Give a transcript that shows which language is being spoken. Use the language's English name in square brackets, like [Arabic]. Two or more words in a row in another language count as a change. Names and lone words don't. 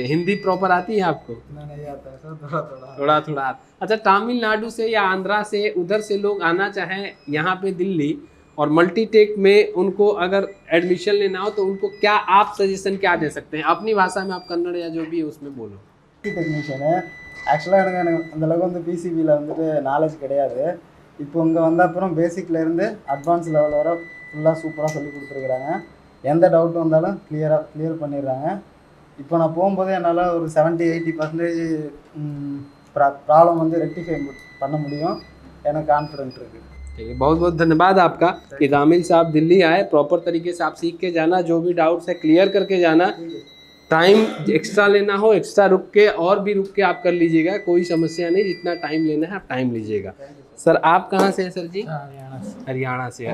[Hindi] हिंदी प्रॉपर आती है आपको? नहीं आता है सर, थोड़ा थोड़ा। थोड़ा थोड़ा। अच्छा, तमिलनाडु से या आंध्रा से उधर से लोग आना चाहें यहाँ पे दिल्ली और मल्टीटेक में उनको अगर एडमिशन लेना हो तो उनको क्या आप सजेशन क्या दे सकते हैं? अपनी भाषा में आप कन्नड़ या जो भी है उसमें बोलो। [Tamil] டெக்னீஷியனு ஆக்சுவலாக எனக்கு அந்தளவுக்கு வந்து பிசிபியில் வந்துட்டு நாலேஜ் கிடையாது. இப்போ இங்கே வந்த அப்புறம் பேசிக்லேருந்து [English] advance level [Tamil] வர ஃபுல்லாக சூப்பராக சொல்லி கொடுத்துருக்குறாங்க. எந்த டவுட் வந்தாலும் கிளியர் பண்ணிடுறாங்க. இப்போ நான் போகும்போது என்னால் ஒரு 70-80% ப்ராப்ளம் வந்து ரெக்டிஃபை பண்ண முடியும். எனக்கு கான்ஃபிடென்ட் இருக்குது. [Hindi] ठीक है, बहुत बहुत धन्यवाद आपका कि तामिल से आप दिल्ली आए, प्रॉपर तरीके से आप सीख के जाना, जो भी डाउट्स है क्लियर करके जाना। [English] time extra [Hindi] लेना हो एक्स्ट्रा रुक के और भी रुक के आप कर लीजिएगा, कोई समस्या नहीं, जितना टाइम लेना है आप टाइम लीजिएगा। सर आप कहाँ से हैं सर जी? हरियाणा से।